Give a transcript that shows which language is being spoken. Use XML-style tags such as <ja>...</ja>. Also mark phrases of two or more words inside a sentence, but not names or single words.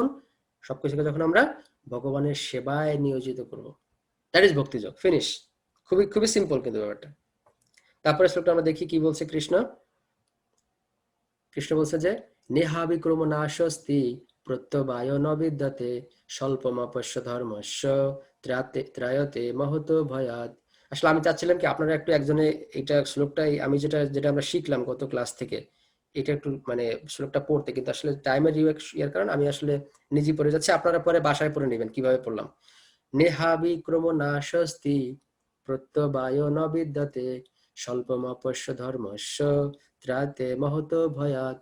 <bn>সবকিছুকে যখন আমরা ভগবানের সেবায় নিয়োজিত করব।</bn> <en>that is</en> <bn>ভক্তিযোগ। ফিনিশ। খুবই খুবই সিম্পল কিন্তু ব্যাপারটা। তারপরে শ্লোকটা আমরা দেখি কি বলছে কৃষ্ণ। কৃষ্ণ বলছে যে,</bn> <sa>নেহাবিক্রম নাশস্তি প্রত্যবায় ন বিদ্যতে স্বল্পমাপস্য ধর্মস্য ত্রায়তে মহতো ভয়াৎ।</sa> <bn>আসলে আমি চাচ্ছিলাম কি আপনারা একটু একজনে এটা শ্লোকটাই আমি যেটা যেটা আমরা শিখলাম গত ক্লাস থেকে, এটা একটু মানে শ্লোকটা পড়তে, কিন্তু আসলে টাইমের ইয়ার কারণে আমি আসলে নিজে পড়ে যাচ্ছি, আপনারা পরে বাসায় পড়ে নেবেন কিভাবে পড়লাম।</bn> <sa>নেহাবিক্রম নাশস্তি প্রত্যবায় ন বিদ্যতে স্বল্পমাপস্য ধর্মস্য ত্রাতে মহত ভয়াৎ।</sa>